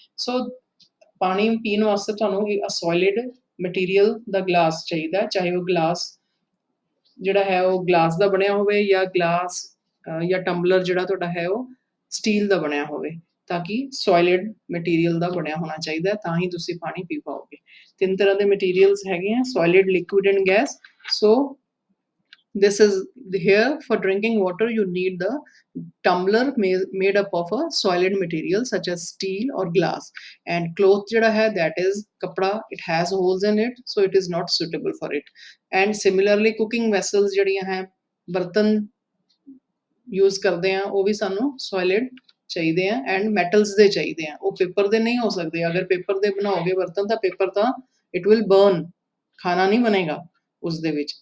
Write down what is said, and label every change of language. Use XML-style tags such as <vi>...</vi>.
<pa>ਸੋ ਪਾਣੀ ਪੀਣ ਵਾਸਤੇ ਤੁਹਾਨੂੰ ਸੋਲਿਡ ਮਟੀਰੀਅਲ ਦਾ ਗਲਾਸ ਚਾਹੀਦਾ, ਚਾਹੇ ਉਹ ਗਲਾਸ ਜਿਹੜਾ ਹੈ ਉਹ ਗਲਾਸ ਦਾ ਬਣਿਆ ਹੋਵੇ ਜਾਂ ਗਲਾਸ ਜਾਂ ਟੰਬਲਰ ਜਿਹੜਾ ਤੁਹਾਡਾ ਹੈ ਉਹ ਸਟੀਲ ਦਾ ਬਣਿਆ ਹੋਵੇ, ਤਾਂ ਕਿ ਸੋਲਿਡ ਮਟੀਰੀਅਲ ਦਾ ਬਣਿਆ ਹੋਣਾ ਚਾਹੀਦਾ, ਤਾਂ ਹੀ ਤੁਸੀਂ ਪਾਣੀ ਪੀ ਪਾਓਗੇ। ਤਿੰਨ ਤਰ੍ਹਾਂ ਦੇ ਮਟੀਰੀਅਲਸ ਹੈਗੇ ਆ, solid, liquid and gas.</pa> <en>so this is here for drinking water you need the tumbler made up of a solid material such as steel or glass, and cloth</en> <pa>jada hai</pa> <en>that is kapda, it has holes in it so it is not suitable for it। and similarly cooking vessels</en> <pa>jadiyan hai, bartan use ਕਰਦੇ ਆ ਉਹ ਵੀ ਸਾਨੂੰ solid ਚਾਹੀਦੇ ਆ and metals ਦੇ ਚਾਹੀਦੇ ਆ, ਉਹ ਪੇਪਰ ਦੇ ਨਹੀਂ ਹੋ ਸਕਦੇ। ਅਗਰ ਪੇਪਰ ਦੇ ਬਣਾਓਗੇ ਬਰਤਨ ਤਾਂ ਪੇਪਰ ਤਾਂ</pa> <en>it will burn,</en> <pa>ਖਾਣਾ ਨਹੀਂ ਬਣੇਗਾ ਉਸ ਦੇ ਵਿੱਚ।</pa>